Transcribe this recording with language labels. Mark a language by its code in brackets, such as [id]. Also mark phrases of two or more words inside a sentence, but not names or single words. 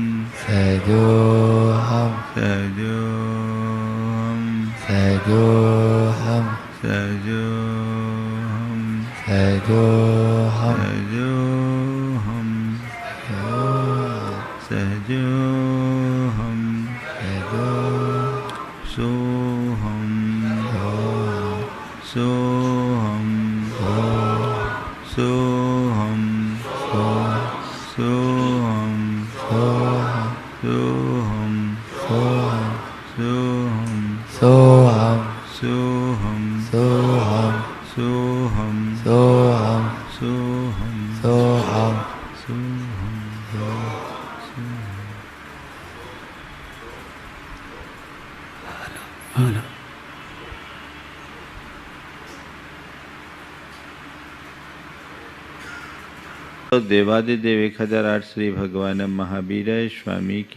[sa] सहजो हम। सहजो हम। सहजो हम। सहजो हम। सहजो हम। सहजो हम। सहजो सोहम। सोहम। सोहम। सोहम। सोहम। सोहम। सोहम। सोहम। सोहम। सोहम। सोहम। सोहम। सोहम। सोहम। [hi] तो देवादिदेव 1008 श्री भगवान महावीर स्वामी की